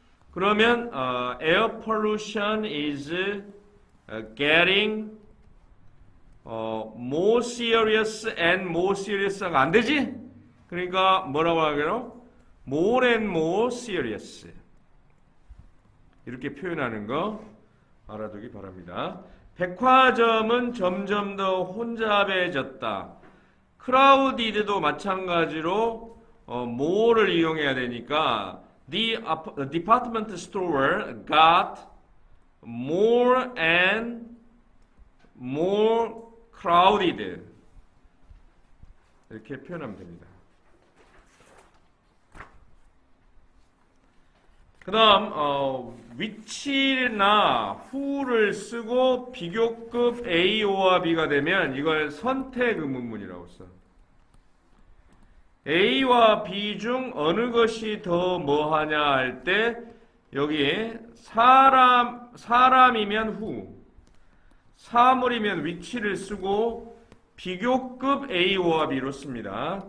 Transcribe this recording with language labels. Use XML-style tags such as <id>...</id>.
<ko>그러면</ko> <en>air pollution is getting more serious and more serious가</en> <ko>안 되지? 그러니까 뭐라고 하게요?</ko> <en>more and more serious.</en> <ko>이렇게 표현하는 거 알아두기 바랍니다. 백화점은 점점 더 혼잡해졌다. crowded도 마찬가지로 more를 이용해야 되니까</ko> <en>the department store got more and more crowded</en> <ko>이렇게 표현하면 됩니다. 그 다음 which나 who를 쓰고 비교급 A와 B가 되면 이걸 선택 의문문이라고 써. A와 B 중 어느 것이 더 뭐하냐 할 때 여기 사람이면 who, 사물이면 which를 쓰고 비교급 A와 B로 씁니다.</ko>